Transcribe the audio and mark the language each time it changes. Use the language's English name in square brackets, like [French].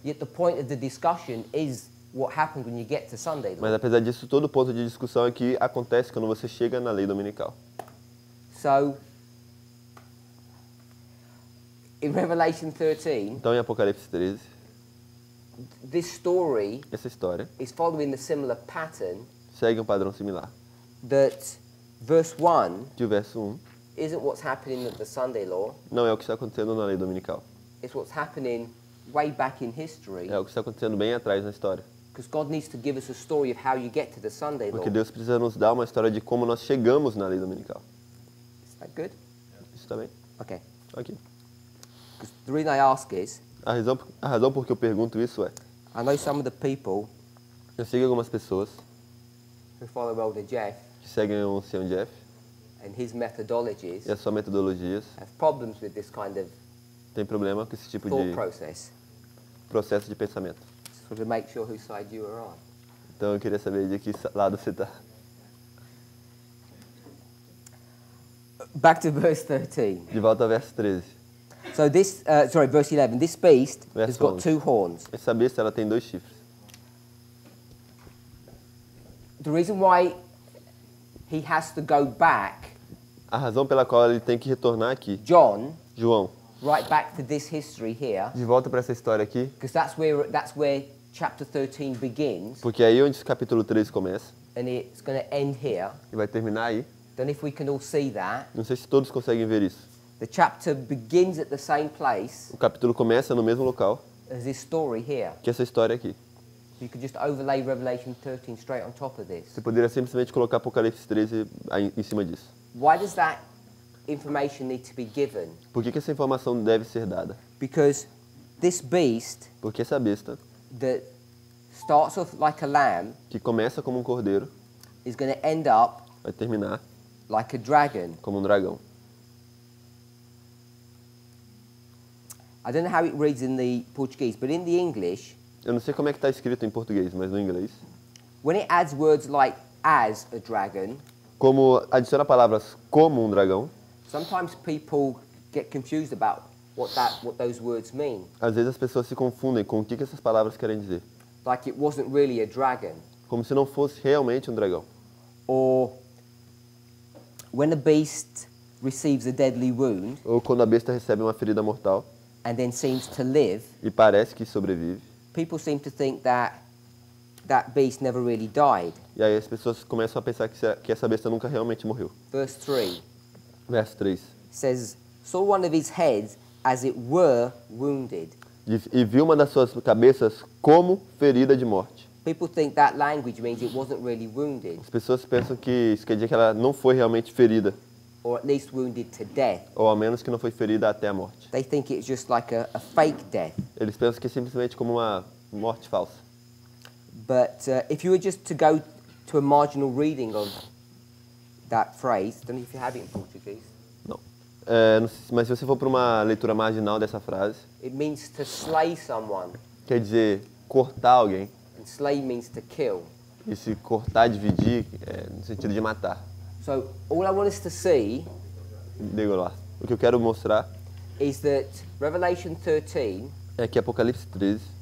[English] Yet the point of the discussion is what happens when you get to Sunday law. [Portuguese] Mas, apesar disso, todo ponto de discussão é que acontece quando você chega na lei dominical. [English] So, in Revelation 13, [Portuguese] Então, em Apocalipse 13, [English] this story [Portuguese] essa história [English] is following the similar pattern [Portuguese] segue um padrão similar. [English] that verse 1 [Portuguese] Que o verso 1 [English] isn't what's happening at the Sunday law, [Portuguese] não é o que está acontecendo na lei dominical. [English] it's what's happening way back in history, [Portuguese] É o que está acontecendo bem atrás na história. [English] because God needs to give us a story of how you get to the Sunday law. [Portuguese] Porque Deus precisa nos dar uma história de como nós chegamos na lei dominical. [English] Is that good? [Portuguese] Isso também? [English] Okay. [Portuguese] Ok. [English] Because the reason I ask is, [Portuguese] A razão por que eu pergunto isso é, [English] I know some of the people [Portuguese] eu sigo algumas pessoas [English] who follow Elder Jeff [Portuguese] que seguem o Sr. Jeff [English] and his methodologies [Portuguese] e as suas metodologias, [English] have problems with this kind of [Portuguese] tem problema com esse tipo [English] thought [Portuguese] de [English] process. [Portuguese] processo de pensamento. [English] So to make sure whose side you are on. [Portuguese] Então eu queria saber de que lado você está. [English] Back to verse 13. [Portuguese] De volta ao verso 13. [English] So this, verse 11. This beast has got 11. two horns. [Portuguese] Essa besta ela tem 2 chifres. [English] The reason why he has to go back, [Portuguese] A razão pela qual ele tem que retornar aqui, [English] John, [Portuguese] João, [English] right back to this history here, [Portuguese] de volta para essa história aqui, [English] because that's where chapter 13 begins, [Portuguese] porque é aí onde o capítulo 13 começa [English] and it's going to end here. [Portuguese] e vai terminar aí. [English] Then if we can all see that, [Portuguese] Não sei se todos conseguem ver isso. [English] the chapter begins at the same place [Portuguese] O capítulo começa no mesmo local [English] as this story here. [Portuguese] que essa história aqui. [English] You could just overlay Revelation 13 straight on top of this. [Portuguese] Você poderia simplesmente colocar Apocalipse 13 aí em cima disso. [English] Why does that information need to be given? [Portuguese] Por que essa informação deve ser dada? [English] Because this beast [Portuguese] Porque essa besta, [English] that starts off like a lamb [Portuguese] que começa como um cordeiro, [English] is going to end up [Portuguese] vai terminar [English] like a dragon. [Portuguese] como um dragão. [English] I don't know how it reads in the Portuguese, but in the English, [Portuguese] Eu não sei como é que está escrito em português, mas no inglês, [English] when it adds words like as a dragon, [Portuguese] como adiciona palavras como um dragão, [English] sometimes people get confused about what those words mean. [Portuguese] às vezes as pessoas se confundem com o que essas palavras querem dizer. [English] Like it wasn't really a dragon. [Portuguese] Como se não fosse realmente um dragão. [English] Or when a beast receives a deadly wound [Portuguese] Ou quando a besta recebe uma ferida mortal [English] and then seems to live, [Portuguese] e parece que sobrevive. [English] people seem to think that that beast never really died. [Portuguese] E aí as pessoas começam a pensar que essa besta nunca realmente morreu. [English] Verse 3 [Portuguese] Verso 3. [English] says, saw one of his heads as it were wounded. [Portuguese] E viu uma das suas cabeças como ferida de morte. [English] People think that language means it wasn't really wounded, [Portuguese] As pessoas pensam que isso quer dizer que ela não foi realmente ferida, [English] or at least wounded to death. [Portuguese] ou ao menos que não foi ferida até a morte. [English] They think it's just like a fake death. [Portuguese] Eles pensam que é simplesmente como uma morte falsa. [English] But if you were just to go to a marginal reading of that phrase, don't know if you have it in Portuguese, [Portuguese] Não. Mas se você for para uma leitura marginal dessa frase, [English] it means to slay someone, [Portuguese] quer dizer cortar alguém. [English] and slay means to kill. [Portuguese] E se cortar, dividir, no sentido de matar. [English] So all I want us to see [Portuguese] Digo lá. O que eu quero mostrar [English] is that Revelation 13, [Portuguese] é que Apocalipse 13,